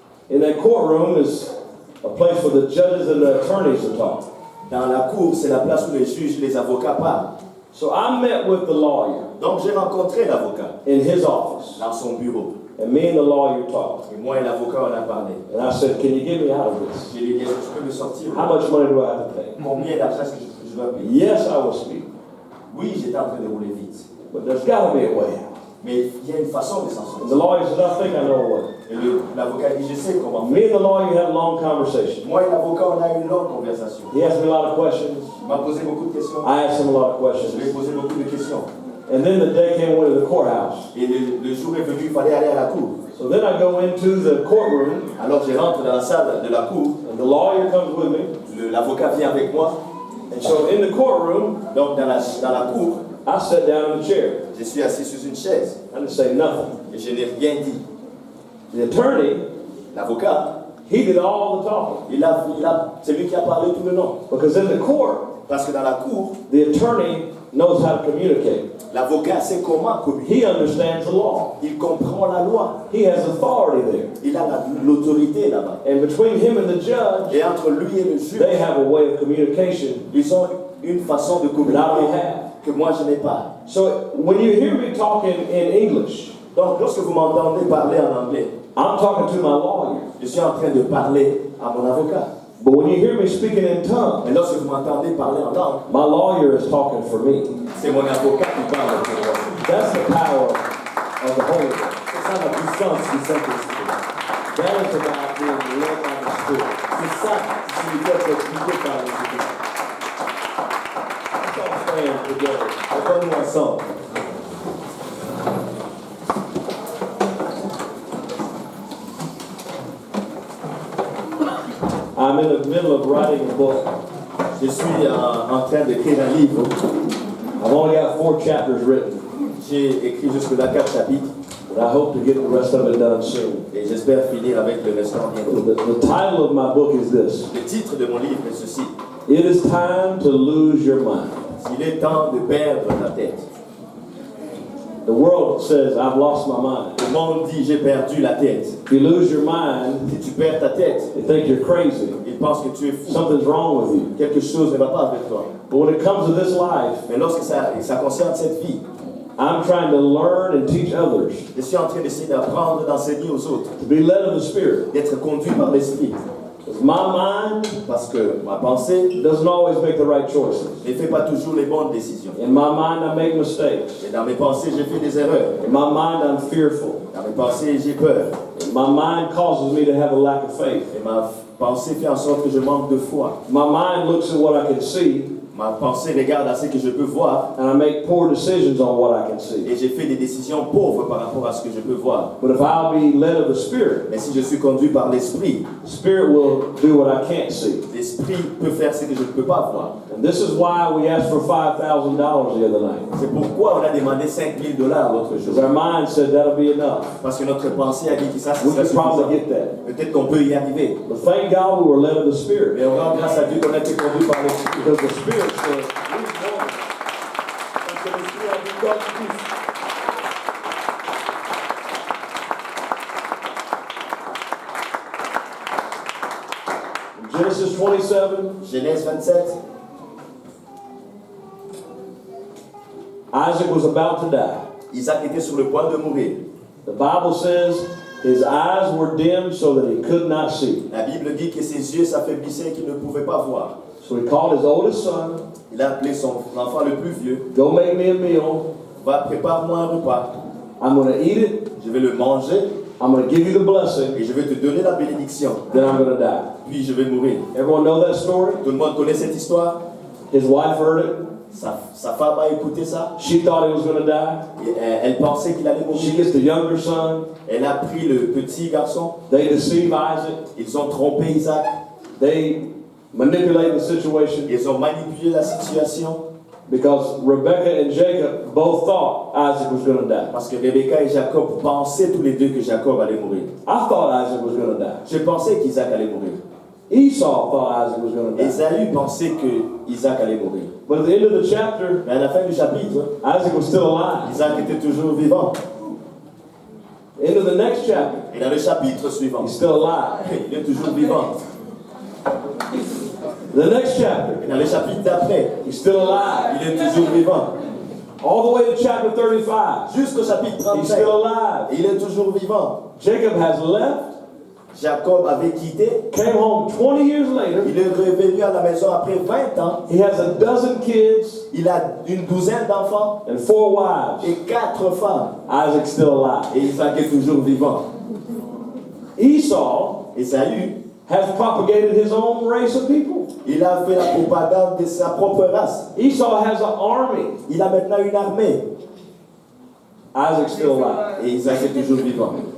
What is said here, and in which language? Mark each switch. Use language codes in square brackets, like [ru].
[en] In that courtroom is a place for the judges and the attorneys to talk. [fr] Dans la cour, c'est la place où les juges et les avocats parlent. [en] So I met with the lawyer [fr] Donc j'ai rencontré l'avocat [en] in his office, [fr] dans son bureau. [en] and me and the lawyer talked. [fr] Et moi et l'avocat, on a parlé. [en] And I said, can you get me out of this? [fr] Je lui ai dit, est-ce que tu peux me sortir? [en] How much money do I have to pay? [fr] Combien d'argent est-ce que je dois payer? [en] Yes, I will speak, [fr] Oui, j'étais en train de rouler vite. [en] but there's got to be a way out. [fr] Mais il y a une façon de s'en [en] And the [fr] sortir. [en] lawyer said, I think I know a way. [fr] Et l'avocat dit, je sais comment faire. [en] Me and the lawyer had a long conversation. [fr] Moi et l'avocat, on a eu une longue conversation. [en] He asked me a lot of questions. [fr] Il m'a posé beaucoup de questions. [en] I asked him a lot of [fr] Je lui ai [en] questions. [fr] posé beaucoup de questions. [en] And then the day came, we went to the courthouse. [fr] Et le jour est venu, il fallait aller à la cour. [en] So then I go into the courtroom, [fr] Alors je rentre dans la salle de la cour. [en] and the lawyer comes with me. [fr] L'avocat vient avec moi. [en] And so in the courtroom, [fr] Donc dans la cour, [en] I sat down in the chair. [fr] je suis assis sur une chaise. [en] I didn't say nothing. [fr] Et je n'ai rien dit. [en] The attorney, [fr] L'avocat, [en] he did all the talking. [fr] c'est lui qui a parlé tout le long. [en] Because in the court, [fr] Parce que dans la cour, [en] the attorney knows how to communicate. [fr] l'avocat sait comment communiquer. [en] He understands the law. [fr] Il comprend la loi. [en] He has authority there. [fr] Il a l'autorité là-bas. [en] And between him and the judge, [fr] Et entre lui et le juge, [en] they have a way of communication [fr] ils ont une façon de [en] that I don't [fr] communiquer [en] have. [fr] que moi je n'ai pas. [en] So when you hear me talking in English, [fr] Donc lorsque vous m'entendez parler en anglais, [en] I'm talking to my lawyer. [fr] je suis en train de parler à mon avocat. [en] But when you hear me speaking in tongues, [fr] Et lorsque vous m'entendez parler en langue, [en] my lawyer is talking for me. [fr] c'est mon avocat qui parle pour moi. [en] That's the power of the Holy Ghost. [fr] C'est ça la puissance du Saint-Esprit. [en] That is about being led by the Spirit. [fr] C'est ça qui veut être guidé par l'Esprit. [en] Let's all stand together. [fr] Attends-nous ensemble. [en] I'm in the middle of writing a book. [fr] Je suis en train d'écrire un livre. [en] I've only got 4 chapters written, [fr] J'ai écrit jusque-là 4 chapitres [en] but I hope to get the rest of it done soon. [fr] et j'espère finir avec le restant bientôt. [en] The title of my book is this: [fr] Le titre de mon livre est ceci. [en] It is time to lose your mind. [fr] Il est temps de perdre ta tête. [en] The world says, I've lost my mind. [fr] Le monde dit j'ai perdu la tête. [en] If you lose your mind, [fr] Si tu perds ta tête, [en] they think you're crazy. [fr] ils pensent que tu es fou. [en] Something's wrong with you. [fr] Quelque chose ne va pas avec toi. [en] But when it comes to this life, [fr] Mais lorsque ça concerne cette vie, [en] I'm trying to learn and teach others [fr] Je suis en train d'essayer d'apprendre, d'enseigner aux autres, [en] to be led of the Spirit. [fr] d'être conduit par l'Esprit. [en] Because my mind [fr] Parce que ma pensée [en] doesn't always make the right choices. [fr] ne fait pas toujours les bonnes décisions. [en] In my mind, I make mistakes. [fr] Et dans mes pensées, j'ai fait des erreurs. [en] In my mind, I'm fearful. [fr] Dans mes pensées, j'ai peur. [en] My mind causes me to have a lack of faith. [fr] Et ma pensée fait en sorte que je manque de foi. [en] My mind looks at what I can see, [fr] Ma pensée regarde à ce que je peux voir [en] and I make poor decisions on what I can see. [fr] et j'ai fait des décisions pauvres par rapport à ce que je peux voir. [en] But if I'll be led of the Spirit, [fr] Mais si je suis conduit par l'Esprit, [en] the Spirit will do what I can't see. [fr] l'Esprit peut faire ce que je ne peux pas voir. [en] And this is why we asked for $5,000 the other night. [fr] C'est pourquoi on a demandé $5,000 l'autre [en] Because [fr] jour. [en] our mind said that'll be enough. [fr] Parce que notre pensée a dit que ça [en] We [fr] serait [en] could probably [fr] suffisant. [en] get that. [fr] Peut-être qu'on peut y arriver. [en] But thank God we were led of the Spirit. [fr] Mais on rend grâce à Dieu qu'on a été conduit par l'Esprit. [en] Because the Spirit said, we want it. [fr] Parce que l'Esprit a dit comme plus. [en] In Genesis 27, [fr] Genèse 27, [en] Isaac was about to die. [fr] Isaac était sur le point de mourir. [en] The Bible says his eyes were dim so that he could not see. [fr] La Bible dit que ses yeux s'affaiblissaient et qu'il ne pouvait pas voir. [en] So he called his oldest son, [fr] Il a appelé son enfant le plus vieux. [en] go make me a meal. [fr] Va, prépare-moi un repas. [en] I'm going to eat it. [fr] Je vais le manger [en] I'm going to give you the blessing. [fr] et je vais te donner la bénédiction. [en] Then I'm going to die. [fr] Puis je vais mourir. [en] Everyone know that story? [fr] Tout le monde connaît cette histoire. [en] His wife heard it. [fr] Sa femme a écouté ça. [en] She thought he was going to die. [fr] Et elle pensait qu'il allait [en] She [fr] mourir. [en] gets the younger son. [fr] Elle a pris le petit garçon. [en] They deceive Isaac. [fr] Ils ont trompé Isaac. [en] They manipulate the situation [fr] Ils ont manipulé la situation. [en] because Rebecca and Jacob both thought Isaac was going to die. [fr] Parce que Rebecca et Jacob pensaient tous les deux que Jacob allait mourir. [en] I thought Isaac was going to die. [fr] Je pensais qu'Isaac allait mourir. [en] Esau thought Isaac was going to die. [fr] Ésaü pensait que Isaac allait mourir. [en] But at the end of the chapter, [fr] Mais à la fin du chapitre, [en] Isaac was still alive. [fr] Isaac était toujours vivant. [en] End of the next chapter, [fr] Et dans le chapitre suivant, [en] he's still alive. [fr] il est toujours vivant. [en] The next chapter, [fr] Et dans le chapitre d'après, [en] he's still alive. [fr] il est toujours vivant. [en] All the way to chapter 35, [fr] Jusqu'au chapitre [en] he's [fr] 35, [en] still alive. [fr] il est toujours vivant. [en] Jacob has left, [fr] Jacob avait quitté. [en] came home 20 years later. [fr] Il est revenu à la maison après 20 ans. [en] He has a dozen kids [fr] Il a une douzaine d'enfants [en] and 4 wives. [fr] et 4 femmes. [en] Isaac's still alive. [fr] Et Isaac est toujours vivant. [en] Esau [fr] Ésaü, [en] has propagated his own race of people. [fr] il a fait la propagande de sa propre race. [en] Esau has an army. [fr] Il a maintenant une armée. [en] Isaac's still alive. [fr] Et Isaac est toujours vivant.